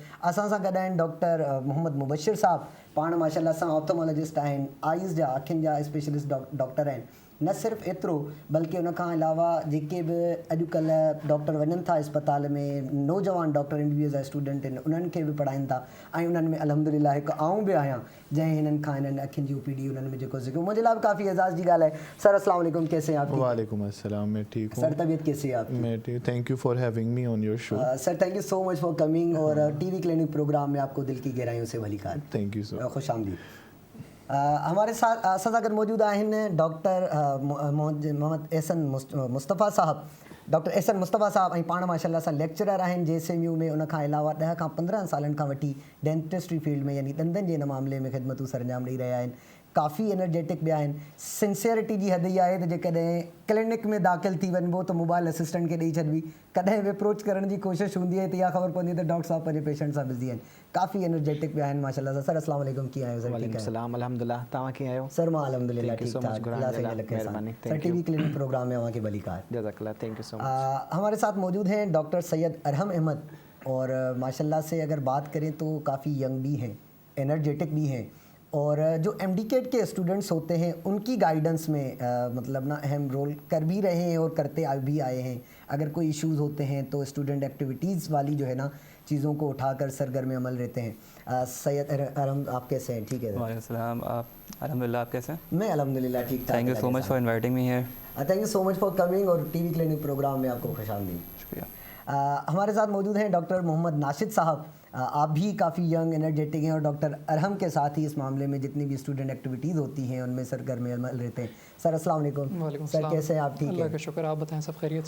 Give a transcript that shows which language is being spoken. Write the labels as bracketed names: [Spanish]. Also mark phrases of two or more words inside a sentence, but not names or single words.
[Sindhi] असां सां गॾु आहिनि डॉक्टर मोहम्मद मुबशिर साहब, पाण माशाल्लाह सां ऑप्थोमोलॉजिस्ट आहिनि, आइज़ जा अखियुनि जा स्पेशलिस्ट डॉक्टर आहिनि। न सिर्फ़ु एतिरो बल्कि उन खां अलावा जेके बि अॼुकल्ह डॉक्टर वञनि था इस्पताल में, नौजवान डॉक्टर MBBS जा स्टूडेंट आहिनि, उन्हनि खे बि पढ़ाइनि था। ऐं उन्हनि में अल्हम्दुलिल्लाह हिकु आउं बि आहियां जंहिं हिननि खां हिननि अखियुनि जी OPD उन्हनि में जेको ज़िक्र मुंहिंजे लाइ बि काफ़ी एज़ाज़ जी ॻाल्हि है। [Urdu] सर [Arabic] السلام علیکم, [Urdu] کیسے ہیں آپ? [Arabic] وعلیکم السلام, [Urdu] میں ٹھیک ہوں. سر طبیعت کیسی ہے آپ کی? میں ٹھیک, [English] Thank you for having me on your show. Sir thank you so much for coming, [Urdu] اور ٹی وی کلینک پروگرام میں آپ کو دل کی گہرائیوں سے بھلی کار. [English] Thank you sir, [Urdu] خوش آمدید. ہمارے ساتھ [Sindhi] असां सां गॾु मौजूदु आहिनि डॉक्टर मोहम्मद एहसन मुस्तफ़ा साहब, डॉक्टर एहसन मुस्तफ़ा साहब ऐं पाण माशाल्लाह सां लेक्चरर आहिनि JSMU में। उन खां अलावा 10 खां 15 सालनि खां वठी [English] dentistry field [Sindhi] में यानी ॾंदनि जे हिन मामले में ख़िदमतूं सरंजाम ॾेई रहिया आहिनि। काफ़ी एनर्जेटिक बि आहिनि। सिंसियरिटी जी हद इहा आहे त जेकॾहिं क्लिनिक में दाख़िल थी वञिबो त [English] mobile assistant [Sindhi] खे ॾेई छॾिबी, कॾहिं बि अप्रोच करण जी कोशिशि हूंदी आहे त इहा ख़बर पवंदी आहे त डॉक्टर साहब पंहिंजे पेशेंट सां बिज़ी आहिनि। काफ़ी एनर्जेटिक बि आहिनि माशाल्लाह सां। सर [Arabic] السلام علیکم, [Sindhi] कीअं आहियो सर? [Arabic] وعلیکم سلام, [Sindhi] अल्हम्दुलिल्लाह, तव्हां कीअं आहियो? सर मां अल्हम्दुलिल्लाह ठीक ठाक, अल्लाह से लखे सर। टीवी क्लिनिक प्रोग्राम में अवां के भलीकार, [English] जज़ाकल्लाह, thank you so much. [Urdu] ہمارے ساتھ موجود ہیں ڈاکٹر سید ارحم احمد، اور ماشاءاللہ سے اگر بات کریں تو کافی ینگ بھی ہیں، انرجیٹک بھی ہیں، اور جو MD-CAT کے اسٹوڈنٹس ہوتے ہیں ان کی گائیڈنس میں مطلب نا اہم رول کر بھی رہے ہیں اور کرتے بھی آئے ہیں. اگر کوئی ایشوز ہوتے ہیں تو [English] student activities [Urdu] والی جو ہے نا چیزوں کو اٹھا کر سرگرم عمل رہتے ہیں. سید ارحم، آپ کیسے ہیں؟ ٹھیک ہے سر. [Arabic] وعلیکم سلام, [Urdu] آپ الحمدللہ، آپ کیسے ہیں? میں الحمدللہ ٹھیک ٹھاک. [English] Thank you so much for inviting me here. Thank you so much for coming, [Urdu] اور ٹی وی کلینک پروگرام میں آپ کو خوش آمدید. شکریہ. ہمارے ساتھ موجود ہیں ڈاکٹر محمد ناشد صاحب۔ آپ بھی کافی [English] young energetic [Urdu] ہیں، اور ڈاکٹر ارحم کے ساتھ ہی اس معاملے میں جتنی بھی [English] student activities [Urdu] ہوتی ہیں ان میں سرگرم عمل رہتے ہیں. सर [Arabic] السلام علیکم. [Urdu] سر کیسے ہیں آپ؟ ٹھیک ہے, اللہ کا شکر، آپ بتائیں، سب خیریت سے?